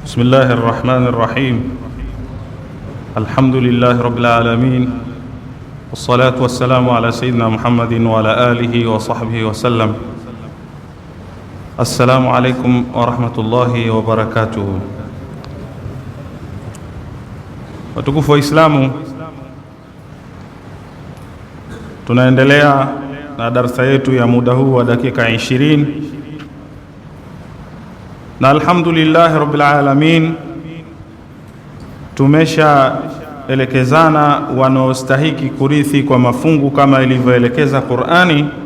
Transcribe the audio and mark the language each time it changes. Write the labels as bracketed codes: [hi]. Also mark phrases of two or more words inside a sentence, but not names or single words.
[ar] بسم الله الرحمن الرحيم. الحمد لله رب العالمين، والصلاة والسلام على سيدنا محمد وعلى آله وصحبه وسلم. السلام عليكم ورحمة الله وبركاته. [sw] Watukufu wa Islamu, tunaendelea na darasa yetu ya muda huu wa dakika 20, na [ar] الحمد لله رب العالمين [sw] tumeshaelekezana wanaostahiki kurithi kwa mafungu kama ilivyoelekeza Qur'ani.